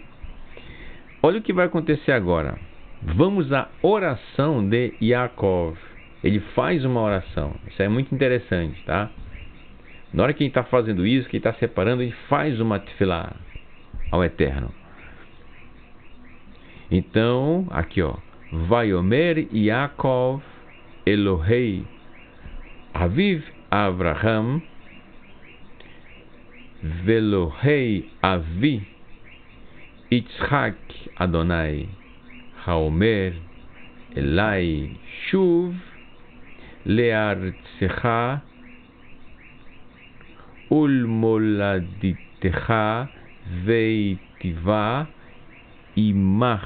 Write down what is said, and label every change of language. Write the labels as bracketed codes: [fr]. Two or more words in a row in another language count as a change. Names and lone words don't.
[pt] Olha o que vai acontecer agora. Vamos à oração de Yaakov. Ele faz uma oração. Isso é muito interessante, tá? Na hora que ele está fazendo isso, que ele está separando, ele faz uma tefilá ao Eterno. Então, aqui ó. [he] ויאמר יעקב אלהי אבי אברהם ואלהי אבי יצחק ה׳ האמר אלי שוב לארצך ולמולדתך ואיטיבה עמך.